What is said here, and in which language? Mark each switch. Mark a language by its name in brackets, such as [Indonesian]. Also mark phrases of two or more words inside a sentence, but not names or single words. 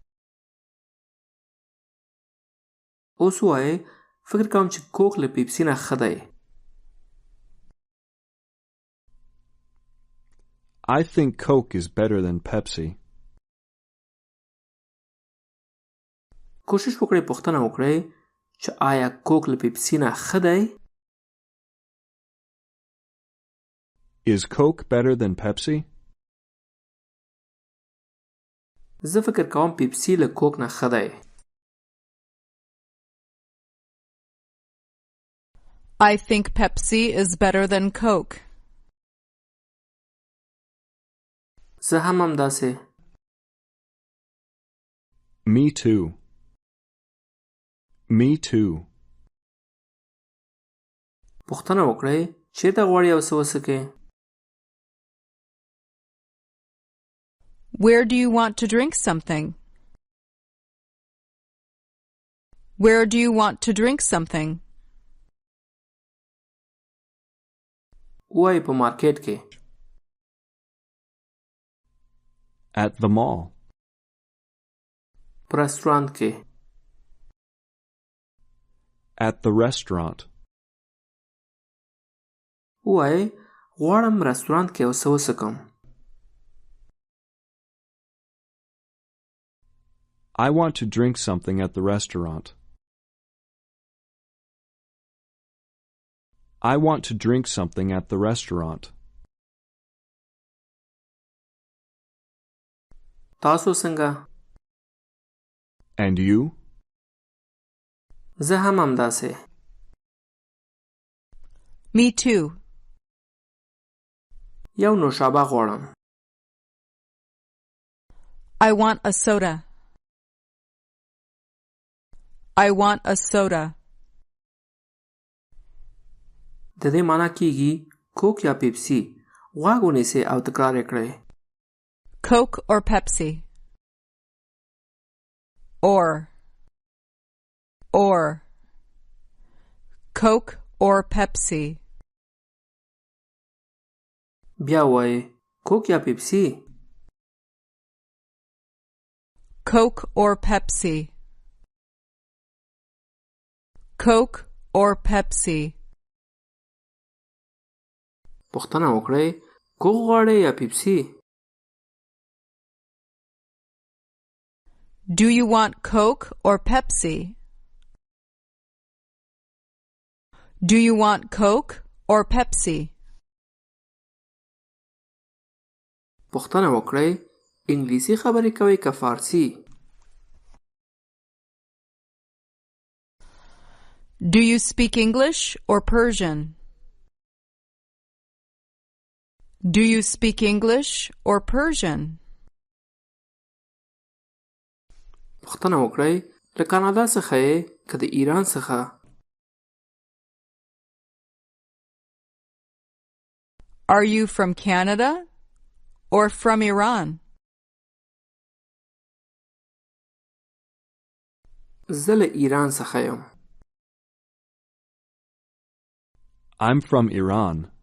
[Pashto] اوس وایئ فکر کوم چې کوک له پیپسي نه ښه دی. [English] I think Coke is better than Pepsi. [Pashto] کوشش وکړئ پوښتنه وکړئ چې آیا کوک له پیپسي نه ښه دی؟ [English] Is Coke better than Pepsi? [Pashto] زه فکر کوم پیپسي له کوک نه ښه دی. [English] I think Pepsi is better than Coke. [Pashto] زه هم همداسې. [English] Me too. Me too. [Pashto] پوښتنه وکړئ چیرته غواړئ یو څه وڅښئ؟ [English] Where do you want to drink something? Where do you want to drink something? [Pashto] وایي په مارکیټ کې. [English] At the mall. [Pashto] په رستورانت کې. [English] At the restaurant. [Pashto] وایي غواړم رستورانت کې یو څه وڅښم. [English] I want to drink something at the restaurant. I want to drink something at the restaurant. [Pashto] تاسو څنګه؟ [English] And you? [Pashto] زه هم همداسې. [English] Me too. [Pashto] یو نوشابه غواړم. [English] I want a soda. I want a soda. [Pashto] د دې معنا کیږي کوک یا پیپسي. غواګ ونیسئ او تکرار یې کړئ. [English] Coke or Pepsi? Or Coke or Pepsi? [Pashto] بیا وایئ کوک یا پیپسي. [English] Coke or Pepsi? Coke or Pepsi? [Pashto] پوښتنه وکړئ کوک غواړئ یا پیپسي؟ [English] Do you want Coke or Pepsi? Do you want Coke or Pepsi? [Pashto] پوښتنه وکړئ انګلیسي خبرې کوئ که فارسي؟ [English] Do you speak English or Persian? Do you speak English or Persian? [Pashto] پوښتنه وکړئ له کانادا څخه یې که د ایران څخه؟ [English] Are you from Canada or from Iran? [Pashto] زه له ایران څخه یم. [English] I'm from Iran.